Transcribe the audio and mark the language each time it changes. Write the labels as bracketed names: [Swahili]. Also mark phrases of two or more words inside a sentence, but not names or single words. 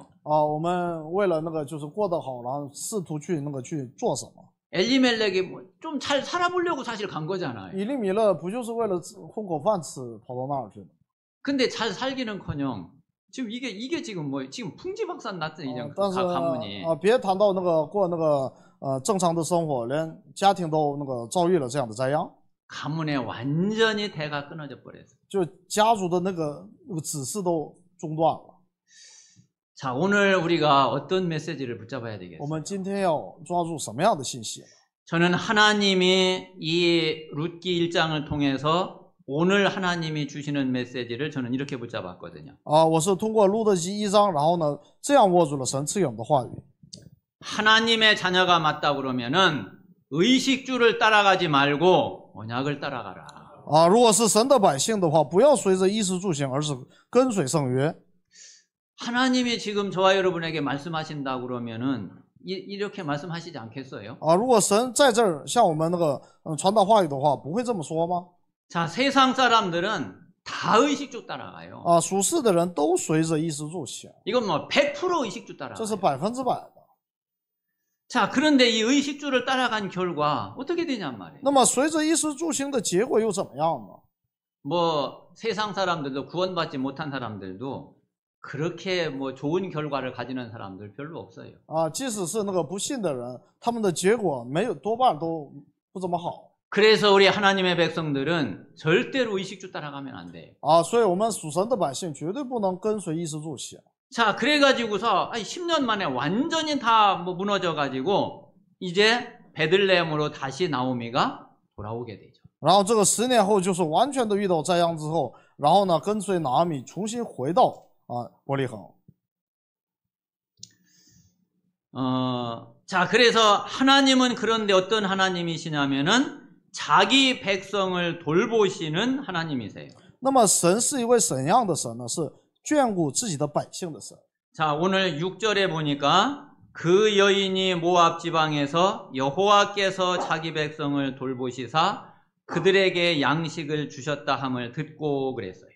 [Chinese] 我们为了那个就是过得好，然后试图去那个去做什么？ [Korean] 엘리멜렉이 좀 잘 살아보려고 사실 간 거잖아요. [Chinese] 以利米勒不就是为了混口饭吃跑到那儿去的？ [Korean] 근데 잘 살기는커녕 지금 이게 지금 지금 풍지박산 났더니 그냥 [Chinese] 但是 [Korean] 가문이. [Chinese] 别谈到那个过那个正常的生活，连家庭都那个遭遇了这样的灾殃， [Korean] 가문에 완전히 대가 끊어져 버렸어요. [Chinese] 就家族的那个指示都中断了。 [Korean] 자, 오늘 우리가 어떤 메시지를 붙잡아야 되겠어요? [Chinese] 我们今天要抓住什么样的信息？ [Korean] 저는 하나님이 이 룻기 1장을 통해서 오늘 하나님이 주시는 메시지를 저는 이렇게 붙잡았거든요. [Chinese] 我是通过路德记1章，然后呢，这样握住了神赐给我们的话语。 [Korean] 하나님의 자녀가 맞다 그러면은 의식주를 따라가지 말고 언약을 따라가라. [Chinese] 如果是神的百姓的话，不要随着衣食住行，而是跟随圣约。 [Korean] 하나님이 지금 저와 여러분에게 말씀하신다 그러면은 이렇게 말씀하시지 않겠어요? [Chinese] 如果神在这儿向我们那个传达话语的话，不会这么说吗？ [Korean] 자, 세상 사람들은 다 의식주 따라가요. [Chinese] 属世的人都随着衣食住行， [Korean] 이건 뭐 100% 의식주 [Chinese] 这是 [Korean] 따라가요. [Chinese] 100%的。 [Korean] 자, 그런데 이 의식주를 따라간 결과 어떻게 되냔 말이에요. [Chinese] 那么随着衣食住行的结果又怎么样呢？ [Korean] 뭐 세상 사람들도 구원받지 못한 사람들도 그렇게 뭐 좋은 결과를 가지는 사람들 별로 없어요. [Chinese] 即使是那个不信的人，他们的结果多半都不怎么好。 [Korean] 그래서 우리 하나님의 백성들은 절대로 의식주 따라가면 안 돼요. [Chinese] 所以我们属神的百姓绝对不能跟随衣食住行。 [Korean] 자, 그래가지고서 10년 만에 완전히 다 뭐 무너져가지고 이제 베들레헴으로 다시 나오미가 돌아오게 되죠. [Chinese] 然后这个10年后就是完全的遇到灾殃之后，然后呢跟随拿俄米重新回到伯利恒。 [Korean] 자, 그래서 하나님은 그런데 어떤 하나님이시냐면은 자기 백성을 돌보시는 하나님이세요. [Chinese] 那么神是一位怎样的神呢？是眷顾自己的百姓的神。 [Korean] 자, 오늘 6절에 보니까 그 여인이 모압 지방에서 여호와께서 자기 백성을 돌보시사 그들에게 양식을 주셨다 함을 듣고 그랬어요.